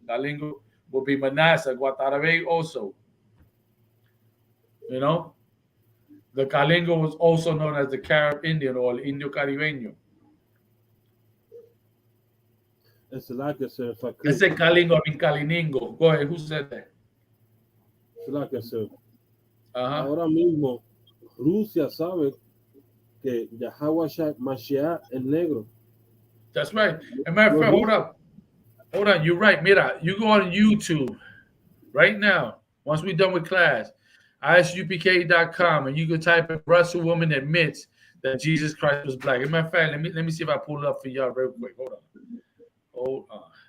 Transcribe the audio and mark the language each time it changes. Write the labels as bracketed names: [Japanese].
[English] Calingo would be Manasseh, Guatarabey also. You know? The Calingo was also known as the Carib Indian or Indio Caribeño. It's like I said, if I could. I said Calingo, I mean Caliningo. Go ahead, who said that? Like I said. [Spanish] Ahora mismo, Rusia sabe que Yahweh Mashiach es negro. [English] That's right. And matter of fact, hold on. You're right. [Spanish] Mira, [English] you go on YouTube right now. Once we're done with class, isupk.com, and you can type in Russell woman admits that Jesus Christ was black. As a matter of fact, let me see if I pull it up for y'all real quick. Hold on.